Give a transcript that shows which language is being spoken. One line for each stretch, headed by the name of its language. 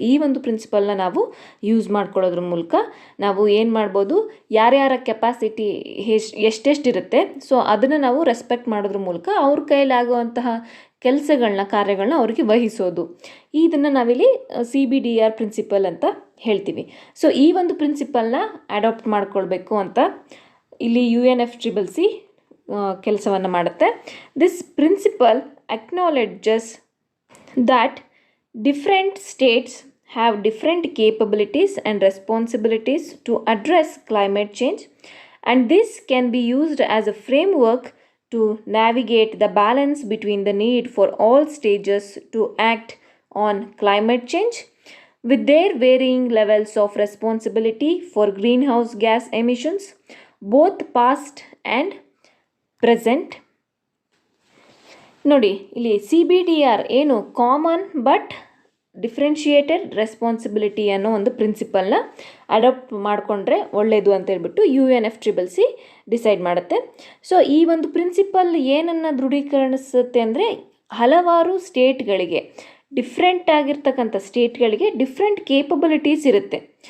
Kannada: ಈ ಒಂದು ಪ್ರಿನ್ಸಿಪಲ್ನ ನಾವು ಯೂಸ್ ಮಾಡ್ಕೊಳ್ಳೋದ್ರ ಮೂಲಕ ನಾವು ಏನು ಮಾಡ್ಬೋದು, ಯಾರ್ಯಾರ ಕೆಪಾಸಿಟಿ ಎಷ್ಟೆಷ್ಟಿರುತ್ತೆ, ಸೊ ಅದನ್ನು ನಾವು ರೆಸ್ಪೆಕ್ಟ್ ಮಾಡೋದ್ರ ಮೂಲಕ ಅವ್ರ ಕೈಲಾಗುವಂತಹ ಕಾರ್ಯಗಳನ್ನ ಅವ್ರಿಗೆ ವಹಿಸೋದು. ಇದನ್ನು ನಾವಿಲ್ಲಿ CBDR ಪ್ರಿನ್ಸಿಪಲ್ ಅಂತ ಹೇಳ್ತೀವಿ. ಸೊ ಈ ಒಂದು ಪ್ರಿನ್ಸಿಪಲ್ನ ಅಡಾಪ್ಟ್ ಮಾಡ್ಕೊಳ್ಬೇಕು ಅಂತ ಇಲ್ಲಿ UNFCCC ಕೆಲಸವನ್ನು ಮಾಡುತ್ತೆ.
English: This principle acknowledges that different states have different capabilities and responsibilities to address climate change, and this can be used as a framework to navigate the balance between the need for all stages to act on climate change with their varying levels of responsibility for greenhouse gas emissions, both past and present.
Kannada: ನೋಡಿ, ಇಲ್ಲಿ CBDR ಏನು? Common but differentiated responsibility ಅನ್ನೋ ಒಂದು ಪ್ರಿನ್ಸಿಪಲ್ನ adapt ಮಾಡಿಕೊಂಡ್ರೆ ಒಳ್ಳೆಯದು ಅಂತ ಹೇಳ್ಬಿಟ್ಟು UNFCCC decide ಮಾಡುತ್ತೆ. ಸೊ ಈ ಒಂದು ಪ್ರಿನ್ಸಿಪಲ್ ಏನನ್ನು ದೃಢೀಕರಿಸುತ್ತೆ ಅಂದರೆ, ಹಲವಾರು ಸ್ಟೇಟ್ಗಳಿಗೆ, ಡಿಫ್ರೆಂಟ್ ಆಗಿರ್ತಕ್ಕಂಥ ಸ್ಟೇಟ್ಗಳಿಗೆ ಡಿಫ್ರೆಂಟ್ ಕೇಪಬಿಲಿಟೀಸ್ ಇರುತ್ತೆ.